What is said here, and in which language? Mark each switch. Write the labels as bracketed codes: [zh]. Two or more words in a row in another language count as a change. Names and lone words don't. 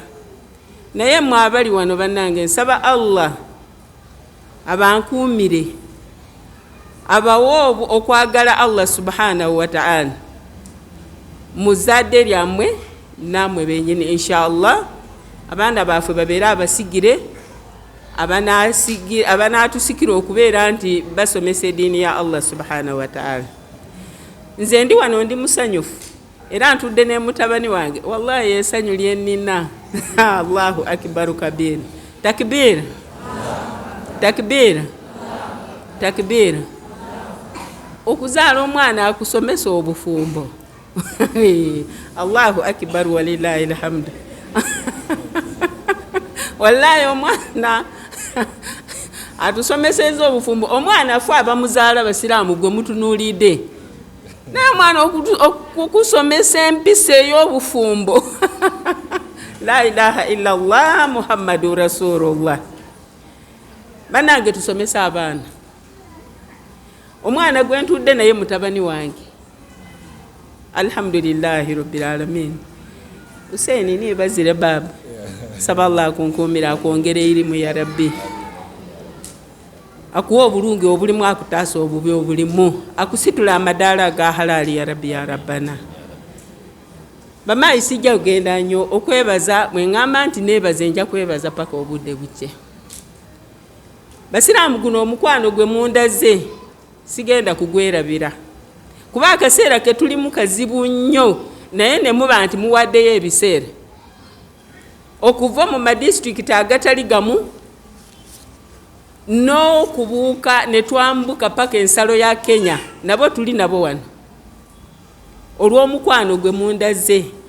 [lg] Naye mmwe abali wano bannange nsaba Allah abankuumire abawo okwagala [ar] الله سبحانه وتعالى [lg] muzadde lyammwe namwe benyini inshallah. Abaana baffe babeere abasigire abanatusikira okubeera nti basomesa eddiini ya [ar] الله سبحانه وتعالى. [lg] Nze ndi wano ndi musanyufu era ntudde ne mutabani wange wallahi essanyu lyennina. [ar] الله أكبر كبيرا. تكبير تكبير تكبير. [lg] Okuzaala omwana akusomesa obufumbo. [ar] الله أكبر ولله الحمد. [lg] Wallahi omwana atusomeseza obufumbo. Omwana afu abamuzaala basiraamu gwe mutunuulidde naye omwana okusomesa empisa ey'obufumbo. [ar] لا إله إلا الله محمد رسول الله. [lg] Bannange tusomesa abaana. Omwana gwe ntudde naye mutabani wange [ar] الحمد لله رب العالمين. [lg] Husaini nibazire baba saba Allah akunkuumira akwongera erimu ya rabbi akuwa obulungi obulimu akutaasa obubi obulimu akusitula amadaala aga halali [ar] يا ربي يا ربنا. [lg] Bamaayi sijja kugenda nnyo okwebaza bwe ŋŋamba nti neebaze nja kwebaza paka obudde buke. Basiraamu guno omukwano gwe mundaze sigenda kugwerabira kuba akaseera ke tulimu kazibu nnyo naye ne muba nti muwaddeyo ebiseera okuva mu madistrict agatali gamu n'okubuuka ne twambuka paka ensalo ya Kenya nabo tuli nabo wano olw'omukwano gwe mundaze.